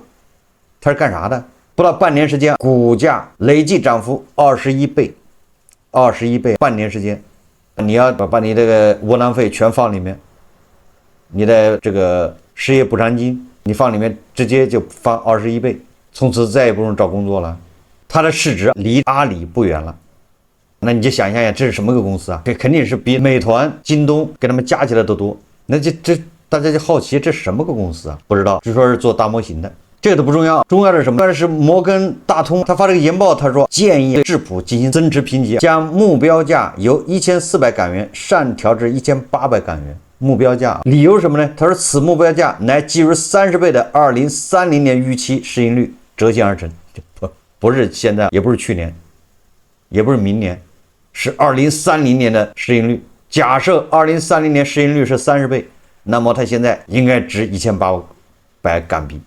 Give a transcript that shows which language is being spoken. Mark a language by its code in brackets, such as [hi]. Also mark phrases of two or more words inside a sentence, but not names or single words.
[zh] 它是幹啥的？不到半年時間，股價累計漲幅21倍，21倍，半年時間，你要把你這個窩囊費全放裡面，你的這個失業補償金你放裡面，直接就翻21倍，從此再也不用找工作了。它的市值離阿里不遠了，那你就想象一下，这是什麼個公司啊？這肯定是比美團、京東跟他們加起來都多。那这大家就好奇，這是什麼個公司啊？不知道，只說是做大模型的，這個都不重要。重要的是什麼？但是摩根大通他發這個研報，他說建議對智普進行增持評級，將目標價由1400港元上調至1800港元。目標價，理由是什麼呢？他說此目標價乃基於30倍的2030年預期市盈率折現而成。不是現在，也不是去年，也不是明年，是2030年的市盈率。假設2030年市盈率是30倍，那麼它現在應該值1800港幣。